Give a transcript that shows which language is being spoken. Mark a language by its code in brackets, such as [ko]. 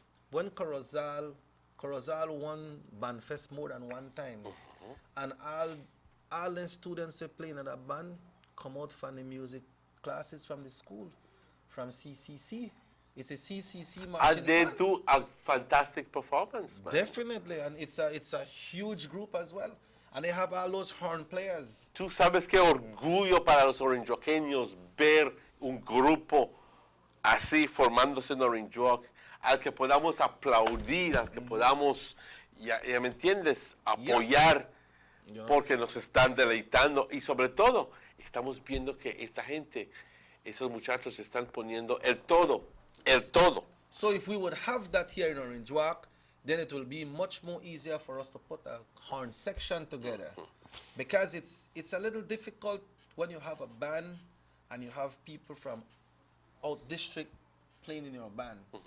[en] When Corozal won Bandfest more than one time, and all the students who play in that band come out from the music classes from the school, from CCC. It's a CCC marching And they band. do a fantastic performance, man. Definitely, and it's a huge group as well. And they have all those horn players. [es] Tú sabes qué orgullo para los orinjoqueños ver un grupo así formándose en Orange Walk, al que podamos aplaudir, al que podamos, ya me entiendes, apoyar, porque nos están deleitando y sobre todo estamos viendo que esta gente, esos muchachos están poniendo el todo. [en] So if we would have that here in Orange Walk, then it will be much more easier for us to put a horn section together. Because it's a little difficult when you have a band and you have people from out district playing in your band.